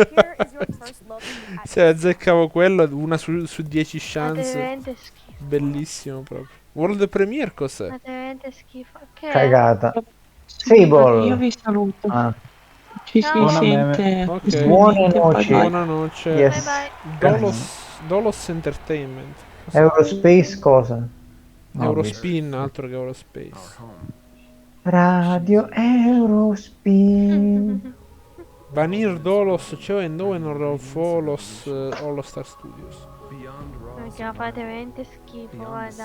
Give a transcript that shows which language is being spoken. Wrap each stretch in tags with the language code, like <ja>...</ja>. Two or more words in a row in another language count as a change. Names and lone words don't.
<it>Se azzeccavo quello, una su 10 Fate chance. veramente schifo. Bellissimo proprio.</it> <en>World Premiere</en> <it>cos'è? Fate veramente schifo. Che è? Cagata. Fable. Io vi saluto. Ah. Ci si Buona sente. Ok. Buonanotte. Buonanotte. Yes. Dolos Entertainment. Eurospace cosa? No, Eurospin, altro che Eurospace. Radio Eurospin. Banir Dolos, cioè dove non Rolfolos All Star Studios. Perché la fate veramente schifo, guarda.</it>